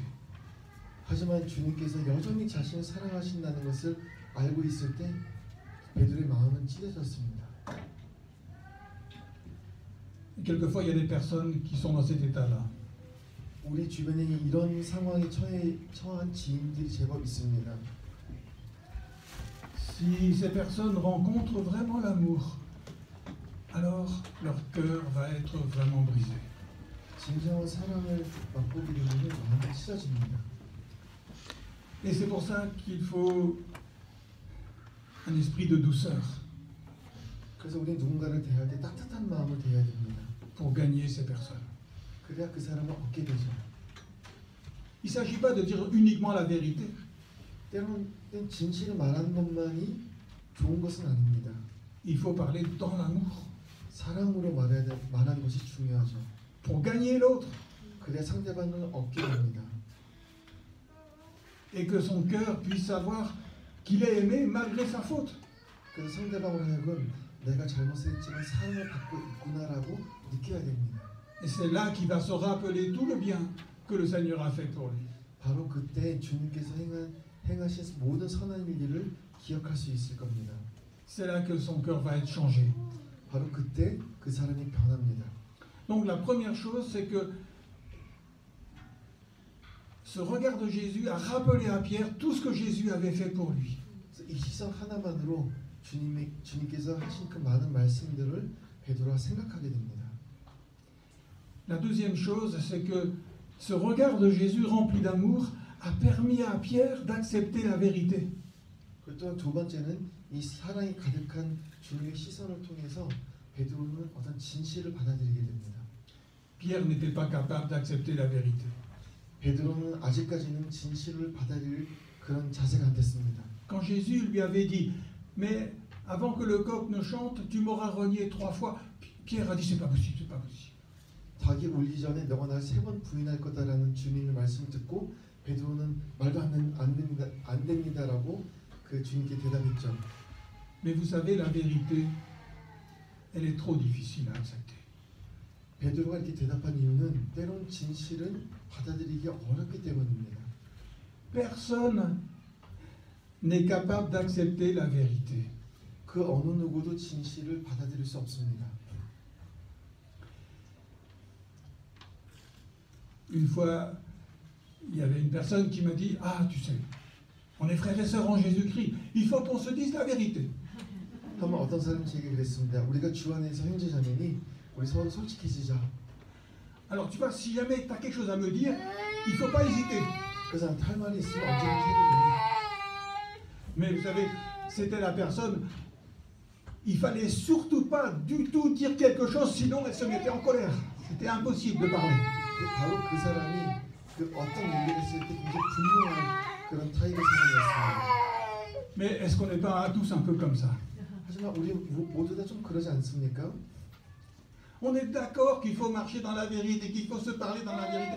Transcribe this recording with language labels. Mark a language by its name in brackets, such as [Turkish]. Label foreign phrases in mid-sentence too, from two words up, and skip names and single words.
[Korean] 하지만 주님께서 여전히 자신을 사랑하신다는 것을 알고 있을 때 베드로의 마음은 찢어졌습니다. [French] Et quelquefois, il y a des personnes qui sont dans cet état-là. [Korean] 우리 주변에 이런 상황에 처한 지인들이 제법 있습니다. [French] Si ces personnes rencontrent vraiment l'amour, alors leur cœur va être vraiment brisé. [Korean] 진정한 사랑을 맛보게 되면 마음이 찢어집니다. [French] Et c'est pour ça qu'il faut un esprit de douceur [Korean] 그래서 우리는 누군가를 대할 때 따뜻한 마음을 대해야 됩니다. [French] pour gagner ces personnes. [Korean] 그래야 그 사람을 얻게 되죠. [French] Il ne s'agit pas de dire uniquement la vérité. [Korean] 때로는 진실을 말하는 것만이 좋은 것은 아닙니다. [French] il faut parler dans l'amour [Korean] 사랑으로 말하는 것이 중요하죠. [French] pour gagner l'autre [Korean] 그래야 상대방을 얻게 됩니다. [French] et que son cœur puisse savoir qu'il est aimé malgré sa faute. [Korean] 그래서 상대방으로 하여금 내가 잘못했지만 사랑을 받고 있구나라고 느껴야 됩니다. [French] Et c'est là qu'il va se rappeler tout le bien que le Seigneur a fait pour lui. [Korean] 바로 그때 주님께서 행하신 모든 선한 일들을 기억할 수 있을 겁니다. [French] C'est là que son cœur va être changé. [Korean] 바로 그때 그 사람이 변합니다. [French] Donc la première chose, c'est que ce regard de Jésus a rappelé à Pierre tout ce que Jésus avait fait pour lui. [Korean] 이 시선 하나만으로 주님께서 하신 그 많은 말씀들을 베드로가 생각하게 됩니다. [French] La deuxième chose, c'est que ce regard de Jésus rempli d'amour a permis à Pierre d'accepter la vérité. [Korean] 그리고 또한 두 번째는 이 사랑이 가득한 주님의 시선을 통해서 베드로는 어떤 진실을 받아들이게 됩니다. [French] Pierre n'était pas capable d'accepter la vérité. [Korean] 베드로는 아직까지는 진실을 받아들일 그런 자세가 안 됐습니다. [French] Quand Jésus lui avait dit, mais avant que le coq ne chante, tu m'auras renié 3 fois, Pierre a dit, c'est pas possible, c'est pas possible. [Korean] 닭이 울기 전에 너가 나를 3번 부인할 거다라는 주님의 말씀을 듣고 베드로는 말도 안 됩니다라고 그 주님께 대답했죠. [French] Mais vous savez, la vérité, elle est trop difficile à accepter. [Korean] 베드로가 이렇게 대답한 이유는 때론 진실은 받아들이기 어렵기 때문입니다. [French] Personne n'est capable d'accepter la vérité. [Korean] 그 어느 누구도 진실을 받아들일 수 없습니다. [French] Une fois, il y avait une personne qui m'a dit, ah, tu sais, on est frères et sœurs en Jésus-Christ, il faut qu'on se dise la vérité. [Korean] 한번 어떤 사람이 제게 그랬습니다. 우리가 주 안에서 형제자매니 우리 서로 솔직해지자. [French] Alors tu vois, si jamais tu as quelque chose à me dire, il ne faut pas hésiter. [Korean] 그 사람한테 할 말이 있으면 언제든지 해도 [French] Mais vous savez, c'était la personne, il ne fallait surtout pas du tout dire quelque chose, sinon elle se mettait en colère. C'était impossible de parler. [Korean] 바로 그 사람이 그 어떤 얘기를 했을 때 굉장히 분노한 그런 타입의 사람이었습니다. [French] Mais est-ce qu'on n'est pas tous un peu comme ça? [Korean] 하지만 우리 모두 다 좀 그러지 않습니까? [French] On est d'accord qu'il faut marcher dans la vérité, qu'il faut se parler dans la vérité.